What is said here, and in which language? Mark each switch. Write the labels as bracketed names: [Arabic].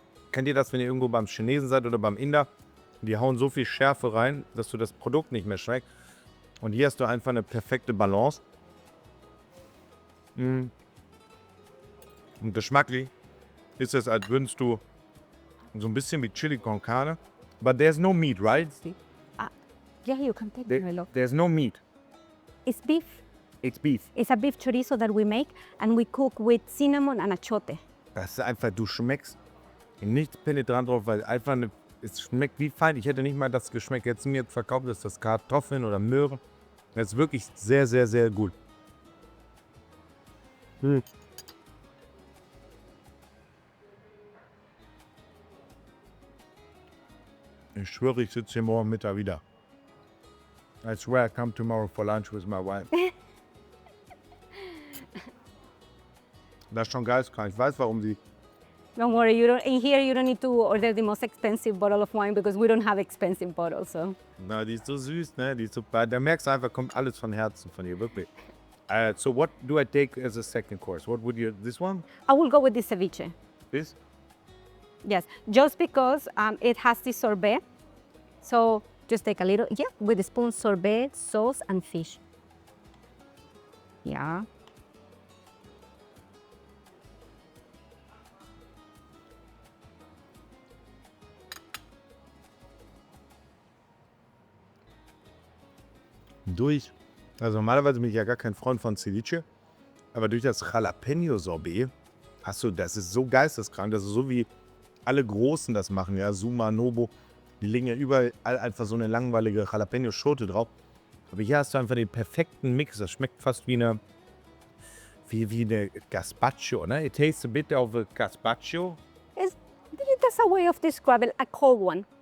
[German] Kennt ihr das, wenn ihr irgendwo beim Chinesen seid oder beim Inder? Die hauen so viel Schärfe rein, dass du das Produkt nicht mehr schmeckt. Und hier hast du einfach eine perfekte Balance. Und geschmacklich ist es, als würdest du so ein bisschen wie Chili con Carne. [English] But there's no meat, right? Yeah, you can take it, my love. There's no meat. It's beef. It's beef. It's a beef chorizo that we make and we cook with cinnamon and achiote. [German] Das ist einfach, du schmeckst nichts penetrant drauf, weil einfach es schmeckt wie fein. Ich hätte nicht mal das Geschmack jetzt mir verkauft, ist das Kartoffeln oder Möhre. Das ist wirklich sehr, sehr, sehr gut. Ich schwöre, ich sitze hier morgen Mittag wieder. [English] I swear I come tomorrow for lunch with my wife. [German] Das ist schon geisteskrank. Ich weiß, warum sie... [English] Don't worry, you don't. In here, you don't need to order the most expensive bottle of wine because we don't have expensive bottles. So [German] Na, die ist so süß, ne? Die ist so... Da merkst du einfach, kommt alles von Herzen von ihr, wirklich. [English] So what do I take as a second course? What would you... This one? I will go with the ceviche. This? Yes, just because it has the sorbet. So just take a little, yeah, with a spoon, sorbet, sauce, and fish. Yeah. [German] Durch... Also normalerweise bin ich ja gar kein Freund von Ceviche. Aber durch das Jalapeno-Sorbet hast du... Das ist so geisteskrank. Das ist so wie alle Großen das machen, ja. Suma, Nobo. Die legen ja überall einfach so eine langweilige Jalapeno-Schote drauf. Aber hier hast du einfach den perfekten Mix. Das schmeckt fast wie eine Gazpacho, ne? [English] It tastes a bit of a Gazpacho. That's a way of describing a cold one.